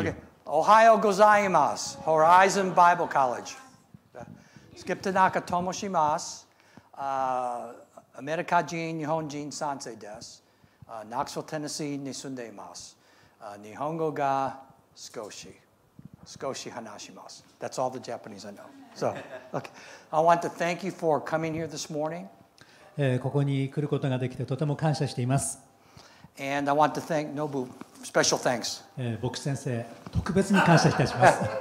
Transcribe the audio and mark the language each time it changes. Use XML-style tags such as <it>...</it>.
<ja>Okay. Ohio gozaimasu. Horizon Bible College. Skip Tanaka tomoshimasu. アメリカ人、日本人3世です。 Knoxville, Tennessee に住んでいます。日本語が少し話します。</ja> <en>That's all the Japanese I know. So, okay. I want to thank you for coming here this morning.</en> <ja>ここに来ることができてとても感謝しています。</ja> <en>And I want to thank Nobu. Special thanks.</en> <ja>牧師先生、特別に感謝いたします。</ja>